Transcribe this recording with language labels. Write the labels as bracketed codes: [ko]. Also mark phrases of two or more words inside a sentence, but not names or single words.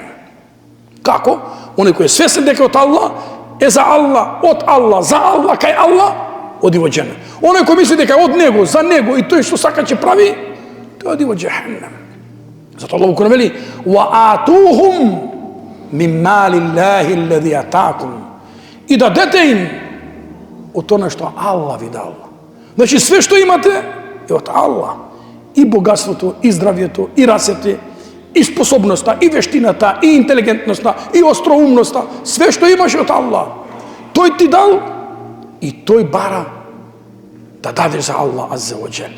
[mk] Како? Оној кој е свесен дека од Аллах, е за Аллах, од Аллах, за Аллах, кај Аллах, оди во џеннет. Оној кој мисли дека од него, за него и тој што сака ќе прави, тој оди во џехеннем. Затоа Аллах го вели: [ar] "وآتوهم من مال الله الذي آتاكم, [mk] i dадете им од она што Аллах ви дал. Значи све што имате е од Аллах. И богатството, и здравјето, и расете, и способноста, и вештината, и интелигентноста, и остроумноста, све што имаш од Аллах. Тој ти дал и тој бара да дадеш за Аллах [ar] عز وجل.